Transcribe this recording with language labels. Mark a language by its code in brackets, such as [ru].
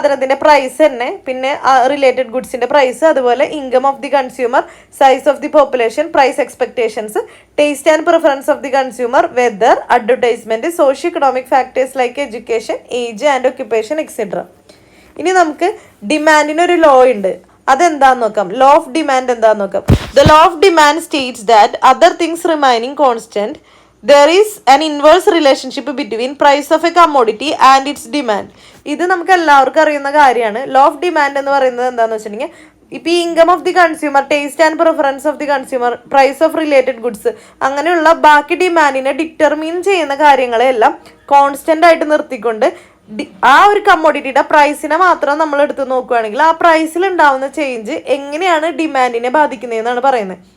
[ml] സാധനത്തിൻ്റെ പ്രൈസ് തന്നെ, പിന്നെ റിലേറ്റഡ് ഗുഡ്സിൻ്റെ പ്രൈസ്, അതുപോലെ [en] Income of the consumer, size of the population, price expectations, taste and preference of the consumer, weather, advertisement, socio economic factors like education, age and occupation etcetera. [ml] ഇനി നമുക്ക് ഡിമാൻഡിനൊരു law ഉണ്ട്, അതെന്താന്ന് നോക്കാം. Law of demand എന്താന്ന് നോക്കാം. [en] The law of demand states that other things remaining constant there is an inverse relationship between price of a commodity and its demand. [ml] ഇത് നമുക്ക് എല്ലാവർക്കും അറിയുന്ന കാര്യമാണ്. ലോ ഓഫ് ഡിമാൻഡ് എന്ന് പറയുന്നത് എന്താണെന്ന് വെച്ചിട്ടുണ്ടെങ്കിൽ, ഇപ്പോൾ ഈ income of the consumer, taste and preference of the consumer, price of related goods, അങ്ങനെയുള്ള ബാക്കി ഡിമാൻഡിനെ ഡിറ്റർമിൻ ചെയ്യുന്ന കാര്യങ്ങളെല്ലാം കോൺസ്റ്റൻ്റ് ആയിട്ട് നിർത്തിക്കൊണ്ട് ആ ഒരു കമ്മോഡിറ്റിയുടെ പ്രൈസിനെ മാത്രം നമ്മൾ എടുത്ത് നോക്കുകയാണെങ്കിൽ ആ പ്രൈസിൽ ഉണ്ടാവുന്ന ചേഞ്ച് എങ്ങനെയാണ് ഡിമാൻഡിനെ ബാധിക്കുന്നതെന്നാണ് പറയുന്നത്.